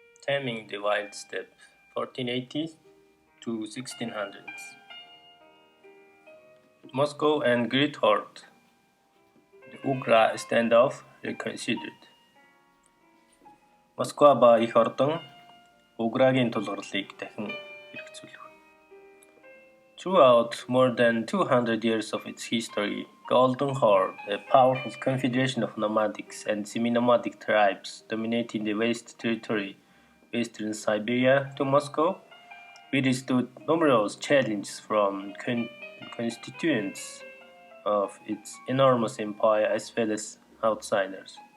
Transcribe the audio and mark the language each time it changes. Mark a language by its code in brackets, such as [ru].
[en] Taming the Wild Steppe, 1480s to 1600s. Moscow and Great Horde. The Ugra standoff reconsidered. [mn] Москва ба их Ордон Уграгийн тулгуурлыг дахин хэрэгжүүлв. [en] Throughout more than 200 years of its history, Golden Horde, a powerful confederation of nomadics and semi-nomadic tribes dominating the vast territory western Siberia to Moscow, withstood numerous challenges from constituents of its enormous empire as well as outsiders.